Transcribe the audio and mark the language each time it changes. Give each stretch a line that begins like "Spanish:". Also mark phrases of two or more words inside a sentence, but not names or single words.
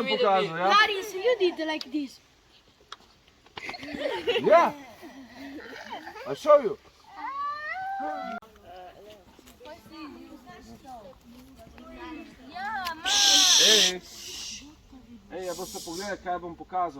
Slovenian: pokazal, ja? Laris,
English: you did like this. Yeah. I'll show you.
Slovenian: Ej, ja boste pogledali, kaj bom pokazal.